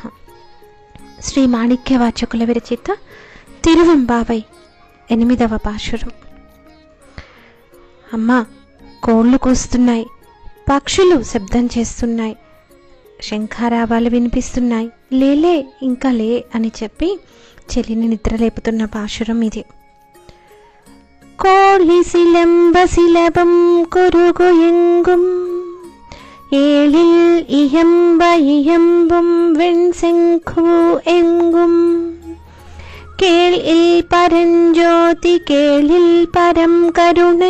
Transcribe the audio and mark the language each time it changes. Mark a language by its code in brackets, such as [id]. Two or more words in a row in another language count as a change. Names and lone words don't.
[te] శ్రీ మాణిక్యవాచకుల విరచిత తిరువెంబావై 8వ పాశురం. అమ్మా, కోళ్ళు కూస్తున్నాయి, పక్షులు శబ్దం చేస్తున్నాయి, శంఖారావాలు వినిపిస్తున్నాయి, లేలే ఇంకా లే అని చెప్పి చెలిని నిద్రలేపుతున్న పాశురం ఇది. [ta] கோழி சிலம்ப சிலபம் குருகு எங்கும் ஏழில் இயம்ப இயம்பும் வெண்செங்கு எங்கும் கேளில் பரஞ்சோதி கேளில் பரம் கருணை